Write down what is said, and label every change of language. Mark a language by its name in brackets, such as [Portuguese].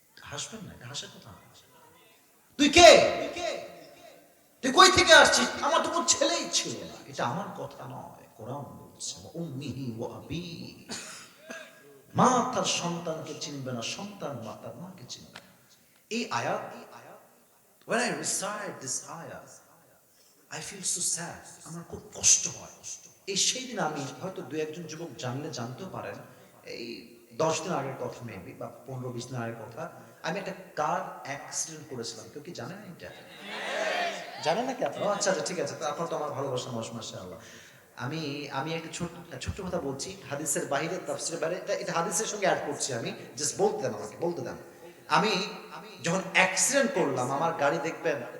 [Bangla] হাসবেন না, হাসার কথা। তুই কে? তুই কই থেকে আসছিস? আমার তো কোনো ছেলেই ছিল না। এটা আমার কথা নয়, কোরআন বলছে [Arabic] উম্মিহি ওয়া আবি। [Bangla] মা তার সন্তানকে চিনবে না, সন্তান মা তার মাকে চিনবে না। এই আয়াত, [English] when I recite this ayah, I feel so sad, [Bangla] আমার খুব কষ্ট হয়। এই সেই দিন আমি হয়তো দু একজন যুবক জানলে জানতেও পারেন, এই 10 দিন আগের কথা মেবি, বা 15-20 দিন আগের কথা, আমি একটা কার অ্যাক্সিডেন্ট করেছিলাম। কেউ কি জানেন এটা? জানেন নাকি আপনারা? আচ্ছা আচ্ছা, ঠিক আছে, আপনার তো আমার ভালোবাসা মানুষ, মাশাআল্লাহ। আমি একটা ছোট্ট কথা বলছি, হাদিসের বাইরে, তাফসীরের বাইরে, এটা হাদিসের সঙ্গে অ্যাড করছি আমি, জাস্ট বলতে দেন আমাকে, বলতে দেন। আমি যখন অ্যাক্সিডেন্ট করলাম, আমার গাড়ি দেখবেন